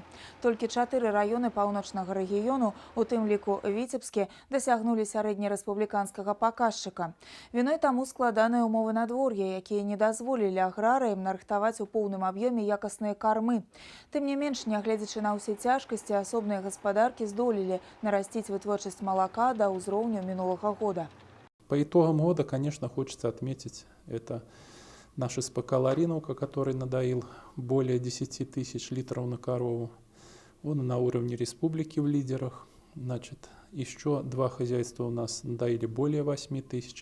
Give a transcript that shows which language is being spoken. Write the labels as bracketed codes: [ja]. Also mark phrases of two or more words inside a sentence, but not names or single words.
[be] Толькі 4 раёны паўночнага рэгіёну, у тым ліку Віцебскі, дасягнулі сярэднерэспубліканскага паказчыка. Віной таму складаныя ўмовы надвор'я, якія не дазволілі аграрыям нарыхтаваць у поўным аб'ёме якасныя кармы. Тым не менш, нягледзячы на ўсе цяжкасці, асобныя гаспадаркі здолелі нарасціць вытворчасць малака да ўзроўню мінулага года. [ru] По итогам года, конечно, хочется отметить, это наш СПК «Ларынаўка», который надоил более 10 тысяч литров на корову. Он на уровне республики в лидерах. Значит, еще 2 хозяйства у нас надоили более 8 тысяч.